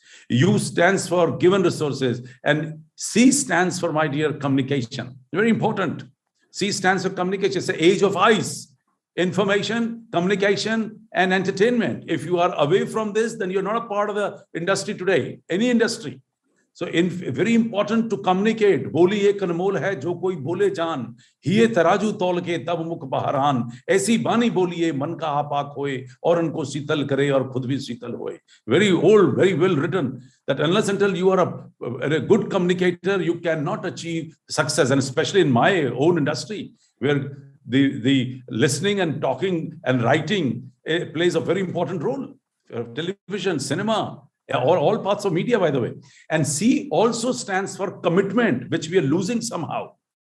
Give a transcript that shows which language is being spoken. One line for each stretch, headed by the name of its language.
English: U stands for given resources, and C stands for, my dear, communication. Very important. C stands for communication. It's the age of eyes. Information, communication, and entertainment. If you are away from this, then you're not a part of the industry today, any industry. So very important to communicate.
Hindi: बोली एक अनमोल है जो कोई बोले जान, हिये तराजू तौल के तब मुख बहरान, ऐसी बानी बोलिए मन का आपाक होए और उनको शीतल करे और खुद भी शीतल होए.
English: Very old, very well written, that unless until you are a good communicator, you cannot achieve success. And especially in my own industry, where the listening and talking and writing plays a very important role. Television, cinema, or all parts of media, by the way. And C also stands for commitment, which we are losing somehow.